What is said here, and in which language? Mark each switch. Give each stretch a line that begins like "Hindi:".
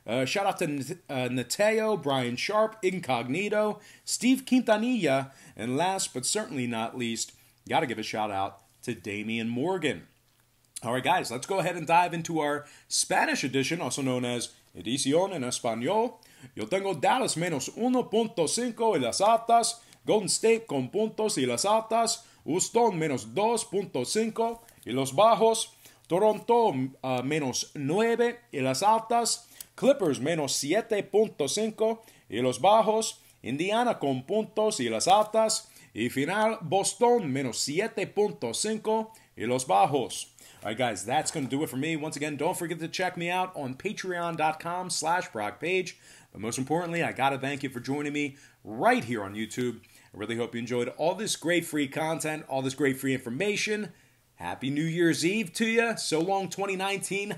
English: Shout out to Nateo, Brian Sharp, Incognito, Steve Quintanilla, and last but certainly not least, got to give a shout out to Damian Morgan. All right, guys, let's go ahead and dive into our Spanish edition, also known as
Spanish: Edición en Español. Yo tengo Dallas -1.5 y las altas, Golden State con puntos y las altas, Houston -2.5 y los bajos, Toronto -9 y las altas, Clippers -7.5 y los bajos, Indiana con puntos y las altas, y final Boston -7.5 y los bajos.
English: All right, guys, that's going to do it for me. Once again, don't forget to check me out on patreon.com/BrockPage. But most importantly, I got to thank you for joining me right here on YouTube. I really hope you enjoyed all this great free content, all this great free information. Happy New Year's Eve to you. So long, 2019.